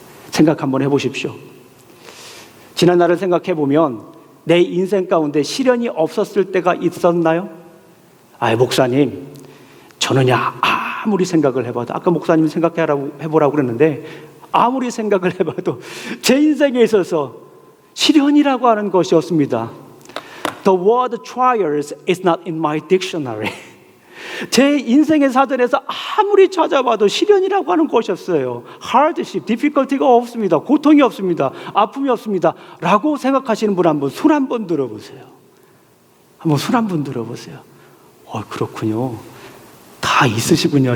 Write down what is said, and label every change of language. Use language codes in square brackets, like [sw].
[ko] 생각 한번 해보십시오. 지난 날을 생각해 보면 내 인생 가운데 시련이 없었을 때가 있었나요? 목사님, 저는요 아무리 생각을 해봐도, 아까 목사님이 해보라고 그랬는데, 아무리 생각을 해봐도 제 인생에 있어서 시련이라고 하는 것이 없습니다. [en] The word trials is not in my dictionary. [ko] 제 인생의 사전에서 아무리 찾아봐도 시련이라고 하는 것이 없어요. [en] hardship, difficulty [ko] 가 없습니다. 고통이 없습니다. 아픔이 없습니다. 라고 생각하시는 분 한번 손 한번 들어보세요. 한번 손 한번 들어보세요. 그렇군요. 다 있으시군요.